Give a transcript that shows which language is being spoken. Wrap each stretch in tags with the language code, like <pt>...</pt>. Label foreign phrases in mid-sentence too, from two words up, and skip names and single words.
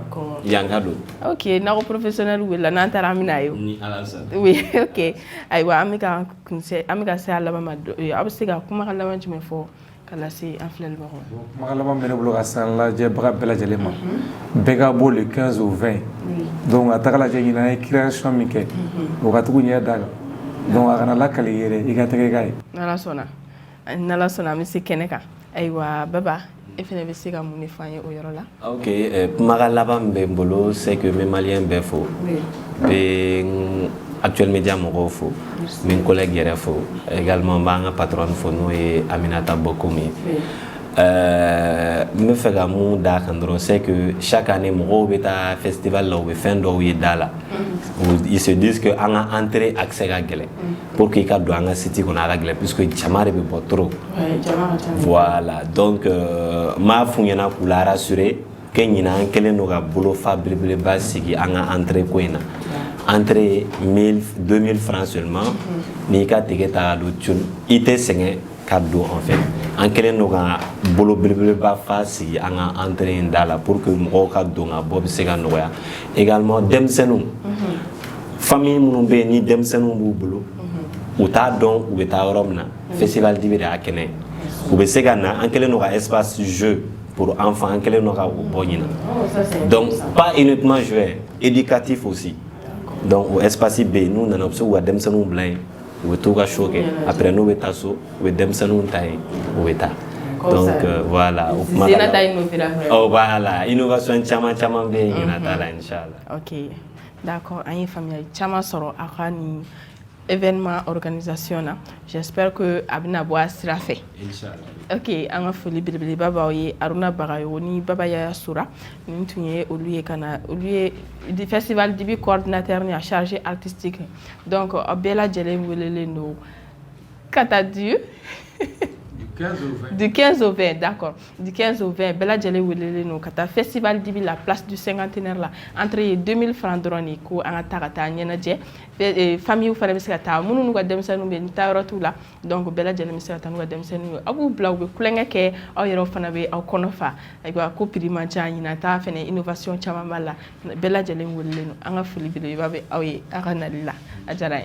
<bm>yanka don ok n'aw professionnel welela n'an taara an bɛna a ye ni ala sɔnna</bm> <fr>oui ok</fr> <bm>ayiwa an bɛ ka se a laban ma aw bɛ se ka kumakan laban jumɛn fɔ ka lase an filɛlibagaw ma kumakan laban bɛ ne bolo ka san lajɛbaga bɛɛ lajɛlen ma bɛɛ ka bɔ</bm> <fr>le 15 au 20</fr> <bm>donc a taga lajɛ ɲinan an ye création min kɛ o ka tugu ɲɛ da kan donc a kana lakali yɛrɛ i ka tɛgɛ k'a ye n'ala sɔnna an bɛ se kɛnɛ kan ayiwa Baba e fɛnɛ bɛ se ka mun de fɔ an ye o yɔrɔ la ok kumakan laban min bɛ n bolo</bm> <fr>c'est que</fr> <bm>n bɛ maliyɛn bɛɛ fo n bɛ Actuel Media mɔgɔw fo n bɛ n collègue yɛrɛ fo également n b'an ka patronne fo n'o ye Aminata Bokoum ye n bɛ fɛ ka mun d'a kan dɔrɔn</bm> <fr>c'est que chaque année</fr> <bm>mɔgɔw bɛ taa festival la u bɛ fɛn dɔw ye da la</bm> <fr>ils se disent que</fr> <bm>an ka entrée accès ka gɛlɛn</bm> <fr>pour que</fr> <bm>i ka don an ka site kɔnɔ a ka gɛlɛn puisque jama de bɛ bɔ</bm> <fr>trop voilà donc</fr> <bm>n b'a f'u ɲɛna k'u</bm> <fr>la rassurer que</fr> <bm>ɲinan an kɛlen don ka bolofa belebeleba sigi an ka entrée ko in na entrée</bm> <fr>2000 francs seulement</fr> <bm>n'i ka ticket ta ka don tune i tɛ sɛgɛn ka don</bm> <fr>en fait</fr> <bm>an kɛlen don ka bolo belebeleba fa sigi an ka entrée in da la</bm> <fr>pour que</fr> <bm>mɔgɔw ka don ka bɔ bɛ se ka nɔgɔya également denmisɛnninw famille minnu bɛ yen ni denmisɛnninw b'u bolo u t'a dɔn u bɛ taa yɔrɔ min na festival dibi de y'a kɛnɛ ye u bɛ se ka na an kɛlen don ka</bm> <fr>espace jeu pour enfants</fr> <bm>an kɛlen don ka o bɔ ɲinan</bm> <fr>donc pas uniquement jouer éducatif aussi donc</fr> <bm>o espace bɛ yen n'u nana u bɛ se k'u ka denmisɛnninw bila yen u bɛ t'u ka show kɛ après n'u bɛ taa so u bɛ denmisɛnninw ta yen u bɛ taa</bm> <fr>donc voilà</fr> <bm>o kuma la</bm> <fr>voilà innovation</fr> <bm>caman bɛ yen ɲinan ta la inchallah</bm> <fr>ok d'accord</fr> <bm>an ye faamuyali caman sɔrɔ a ka nin événement organisation na</bm> <fr>j'espère que</fr> <bm>a bɛna bɔ a sira fɛ ok an ka foli belebeleba b'aw ye Aruna Bagayogo ni Baba Yaya Sura nin tun ye olu ye festival dibi coordinateur ni a</bm> <fr>chargé artistique donc</fr> <bm>aw bɛɛ lajɛlen welelen don ka taa</bm> <fr>du 15 au 20</fr> <bm>d'accord du 15 au 20 bɛɛ lajɛlen welelen don ka taa festival dibi la place du cinquantenaire la entrée ye</bm> <fr>2000 francs</fr> <bm>dɔrɔn de ko an ka taa ka taa ɲɛnajɛ famille fana bɛ se ka taa minnu n'u ka denmisɛnninw bɛ ni taayɔrɔ t'u la donc bɛɛ lajɛlen bɛ se ka taa n'u ka denmisɛnninw ye aw b'u bila u bɛ kulonkɛ kɛ aw yɛrɛw fana bɛ aw kɔnɔ fa ayiwa ko prix man ca ɲinan ta fana innovation caman b'a la bɛɛ lajɛlen welelen don an ka foli belebeleba bɛ aw ye aw ka nali la a diyara n ye.</bm>